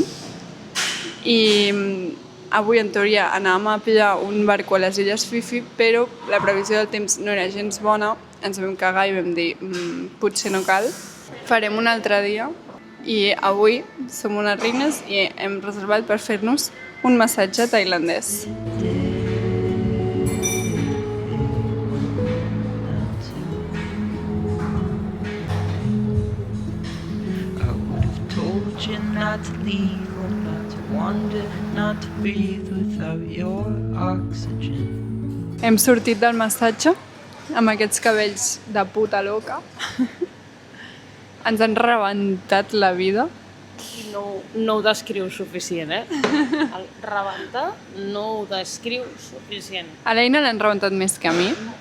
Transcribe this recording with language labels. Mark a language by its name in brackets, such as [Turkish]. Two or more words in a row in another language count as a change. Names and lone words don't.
[Catalan] I avui, en teoria, anàvem a pillar un barco a les Illes Fifi, però la previsió del temps no era gens bona, ens vam cagar i vam dir potser no cal, farem un altre dia. I avui som unes reines i hem reservat per fer-nos un massatge tailandès. [English] Not to leave or not to wander, not to breathe without your oxygen. [Catalan] Hem sortit del massatge amb aquests cabells de puta loca. Ens han rebentat la vida. I no ho descriu suficient, El rebentar no ho descriu suficient. A l'Eina l'han rebentat més que a mi.